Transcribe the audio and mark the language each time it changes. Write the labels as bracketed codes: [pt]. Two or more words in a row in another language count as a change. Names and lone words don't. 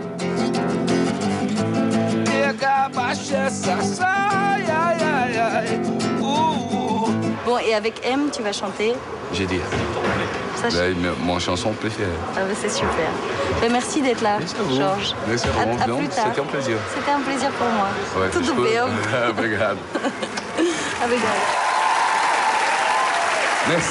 [fr] Bon, et avec M, tu vas chanter? J'ai dit. Mon chanson préférée. Ah bah c'est super. Ben, merci d'être là, Georges. Merci à vous. À plus tard. C'était un plaisir. C'était un plaisir pour moi. Ouais, [pt] Tudo bem. Obrigado. Obrigado. [fr] Merci.